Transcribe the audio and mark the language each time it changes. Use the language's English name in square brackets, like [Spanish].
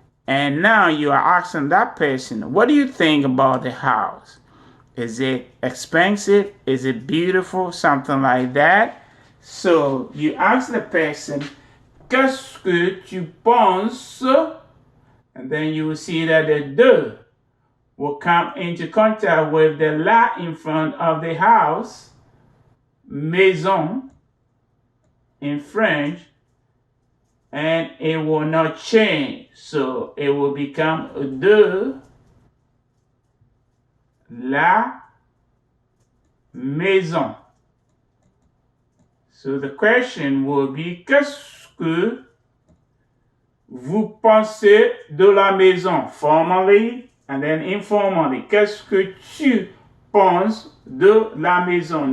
[English] And now you are asking that person, what do you think about the house? Is it expensive? Is it beautiful? Something like that. So you ask the person, [French] qu'est-ce que tu penses? [English] And then you will see that the de will come into contact with the la in front of the house, maison in French, and it will not change. So it will become de la maison. So the question will be, [French] qu'est-ce que vous pensez de la maison? [English] Formally and then informally. [French] Qu'est-ce que tu penses de la maison?